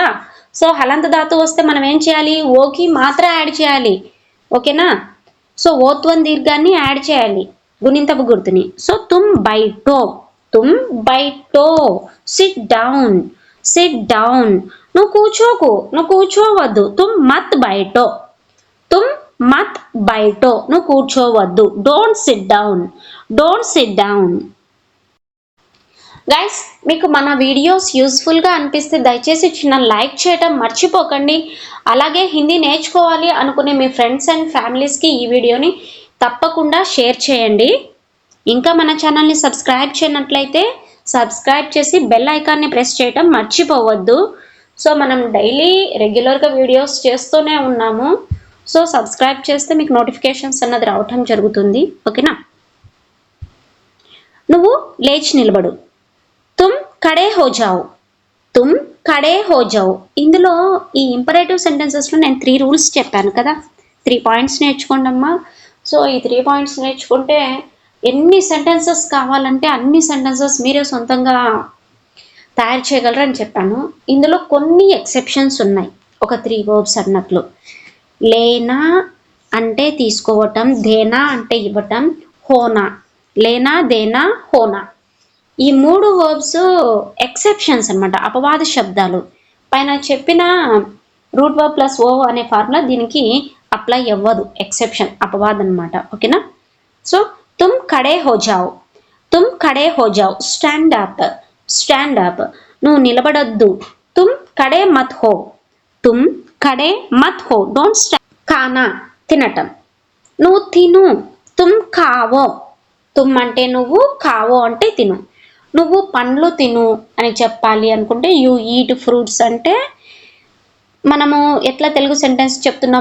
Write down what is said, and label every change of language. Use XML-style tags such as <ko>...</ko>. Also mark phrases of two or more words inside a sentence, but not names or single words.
<te>సో హలంత ధాతు వస్తే మనం ఏం చేయాలి? ఓకి మాత్ర యాడ్ చేయాలి. ఓకేనా? సో ఓత్వం దీర్ఘాన్ని యాడ్ చేయాలి, గుణింతపు గుర్తుని.</te> <hi>सो तुम बैठो, तुम बैठो.</hi> <en>sit down, sit down,</en> <te>నువ్వు కూర్చోకు, నువ్వు కూర్చోవద్దు,</te> <hi>तुम मत बैठो, तुम मत बैठो,</hi> <te>నువ్వు కూర్చోవద్దు.</te> <en>Don't sit down, don't sit down.</en> <te>గైస్, మీకు మన వీడియోస్ యూస్ఫుల్గా అనిపిస్తే దయచేసి చిన్న లైక్ చేయటం మర్చిపోకండి. అలాగే హిందీ నేర్చుకోవాలి అనుకునే మీ</te> <en>friends and families</en> <te>ఈ వీడియోని తప్పకుండా షేర్ చేయండి. ఇంకా మన ఛానల్ని సబ్స్క్రైబ్ చేయనట్లయితే సబ్స్క్రైబ్ చేసి</te> <en>bell icon</en> <te>ప్రెస్ చేయటం మర్చిపోవద్దు. సో మనం</te> <en>daily regular</en> <te>వీడియోస్ చేస్తూనే ఉన్నాము. సో సబ్స్క్రైబ్ చేస్తే మీకు నోటిఫికేషన్స్ అన్నది రావటం జరుగుతుంది. ఓకేనా? నువ్వు లేచి నిలబడు,</te> <hi>तुम खड़े हो जाओ, तुम खड़े हो जाओ.</hi> <te>ఇందులో ఈ</te> <en>imperative sentences</en> <te>నేను 3 రూల్స్ చెప్పాను కదా, 3 పాయింట్స్ నేర్చుకోండి అమ్మా. సో ఈ 3 పాయింట్స్ నేర్చుకుంటే ఎన్ని సెంటెన్సెస్ కావాలంటే అన్ని సెంటెన్సెస్ మీరే సొంతంగా తయారు చేయగలరని చెప్పాను. ఇందులో కొన్ని ఎక్సెప్షన్స్ ఉన్నాయి, ఒక 3 వర్బ్స్ అన్నట్లు. లేనా అంటే తీసుకోవటం, దేనా అంటే ఇవ్వటం,</te> <hi>होना, लेना देना होना.</hi> <te>ఈ 3</te> <en>verbs exceptions</en> <te>అనమాట, అపవాద శబ్దాలు. పైన చెప్పిన</te> <en>root verb plus</en> <te>ఓ అనే ఫార్ములా దీనికి అప్లై అవ్వదు, ఎక్సెప్షన్, అపవాదం అనమాట.</te> <hi>ఓకేనా? सो तुम खड़े हो जाओ, तुम खड़े हो जाओ.</hi> <en>stand up, stand up,</en> <te>నువ్వు నిలబడొద్దు,</te> <hi>तुम खड़े मत हो, तुम खड़े मत हो.</hi> <en>Don't stand.</en> <te>ఖానా, తినటం, నువ్వు తిను,</te> <hi>तुम खाओ,</hi> <te>తుమ్ అంటే నువ్వు, ఖావో అంటే తిను. నువ్వు పండ్లు తిను అని చెప్పాలి అనుకుంటే</te> <en>you eat fruits</en> <te>అంటే మనము ఎట్లా తెలుగు సెంటెన్స్ చెప్తున్నాం?</te>